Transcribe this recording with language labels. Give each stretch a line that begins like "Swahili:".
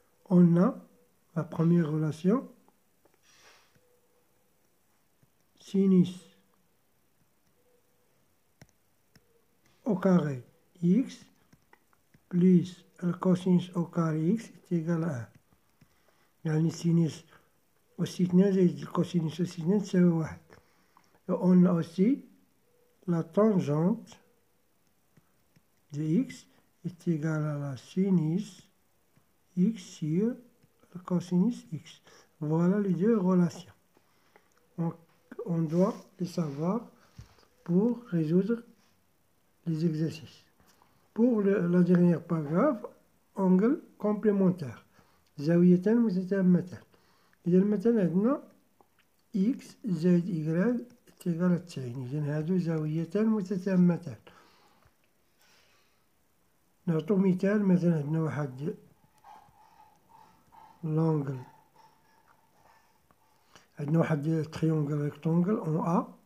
French: On a la première relation sinus au carré x plus le cosinus au carré x est égal à 1.
Arabic: يعني السينوس أس 2 زائد الكوسينوس أس 2 تساوي 1.
French: Et on a aussi la tangente de x est égale à la sinus x sur le cosinus x. Voilà les deux relations. On doit les savoir pour résoudre les exercices. Pour la dernière paragraphe, angle complémentaire.
Arabic: زاويتان متتامتان. إذا مثلا عندنا x زائد y تيغال 90. إذا هادو زاويتان متتامتان. نعطو مثال، مثلا عندنا واحد لونغل، عندنا واحد تريونغل ريكتونغل اون ا.